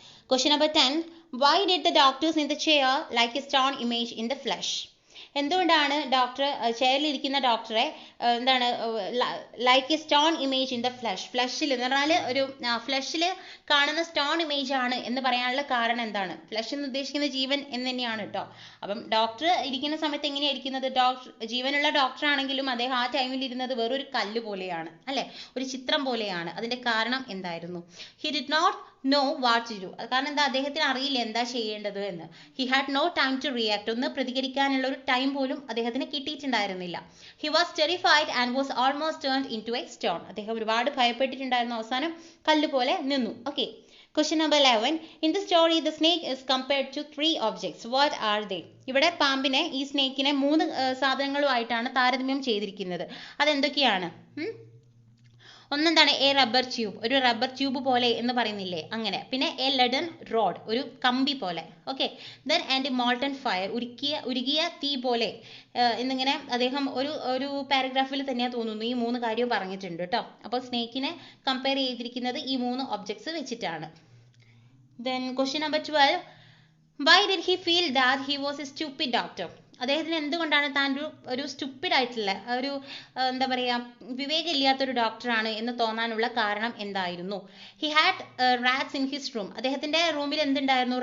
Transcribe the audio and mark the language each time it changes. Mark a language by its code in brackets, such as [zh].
[en] Question number 10. Why did the doctors in the chair like a stone image in the flesh? [ml] എന്തുകൊണ്ടാണ് doctor ചെയറിലിരിക്കുന്ന ഡോക്ടറെ എന്താണ് [en] like a stone image in the flesh, [ml] ഫ്ലഷിൽ എന്ന് പറഞ്ഞാൽ ഒരു ഫ്ലഷിൽ കാണുന്ന stone image ആണ് എന്ന് പറയാനുള്ള കാരണം എന്താണ്? ഫ്ലഷ് എന്ന് ഉദ്ദേശിക്കുന്ന ജീവൻ എന്ന് തന്നെയാണ് കേട്ടോ. അപ്പം ഡോക്ടർ ഇരിക്കുന്ന സമയത്ത് എങ്ങനെയാണ് ഇരിക്കുന്നത്? ജീവനുള്ള ഡോക്ടർ ആണെങ്കിലും അദ്ദേഹം ആ ടൈമിൽ ഇരുന്നത് വേറൊരു കല്ല് പോലെയാണ് അല്ലെ, ഒരു ചിത്രം പോലെയാണ്. അതിന്റെ കാരണം എന്തായിരുന്നു? [en] He did not know what to do. [ml] കാരണം എന്താ? അദ്ദേഹത്തിന് അറിയില്ല എന്താ ചെയ്യേണ്ടത് എന്ന്. [en] He had no time to react. [ml] ഒന്ന് പ്രതികരിക്കാനുള്ള ഒരു ടൈം പോലും അദ്ദേഹത്തിന് കിട്ടിയിട്ടുണ്ടായിരുന്നില്ല. [en] He was terrified and was almost turned into a stone. [ml] അദ്ദേഹം ഒരുപാട് ഭയപ്പെട്ടിട്ടുണ്ടായിരുന്നു, അവസാനം കല്ല് പോലെ നിന്നു. [en] Okay. Question number 11. In the story, the snake is compared to 3 objects. What are they? [ml] ഇവിടെ പാമ്പിനെ, ഈ സ്നേക്കിനെ 3 സാധനങ്ങളുമായിട്ടാണ് താരതമ്യം ചെയ്തിരിക്കുന്നത്. അതെന്തൊക്കെയാണ്? ഒന്നെന്താണ്? [en] a rubber tube, [ml] ഒരു റബ്ബർ ട്യൂബ് പോലെ എന്ന് പറയുന്നില്ലേ, അങ്ങനെ. പിന്നെ [en] a leaden rod, [ml] ഒരു കമ്പി പോലെ. Okay. [en] then and molten fire, [ml] ഉരുകിയ തീ പോലെ എന്നിങ്ങനെ അദ്ദേഹം ഒരു പാരഗ്രാഫിൽ തന്നെയാണ് തോന്നുന്നു ഈ 3 കാര്യവും പറഞ്ഞിട്ടുണ്ട് കേട്ടോ. അപ്പോൾ സ്നേക്കിനെ കമ്പയർ ചെയ്തിരിക്കുന്നത് ഈ 3 ഒബ്ജക്ട്സ് വെച്ചിട്ടാണ്. [en] Then question number 12. Why did he feel that he was a stupid doctor? [ml] അദ്ദേഹത്തിന് എന്തുകൊണ്ടാണ് താൻ ഒരു സ്റ്റുപ്പിഡ് ആയിട്ടുള്ള ഒരു എന്താ പറയാ, വിവേകമില്ലാത്തൊരു ഡോക്ടറാണ് എന്ന് തോന്നാനുള്ള കാരണം എന്തായിരുന്നു? [en] He had rats in his room. [ml] അദ്ദേഹത്തിന്റെ റൂമിൽ എന്തുണ്ടായിരുന്നു?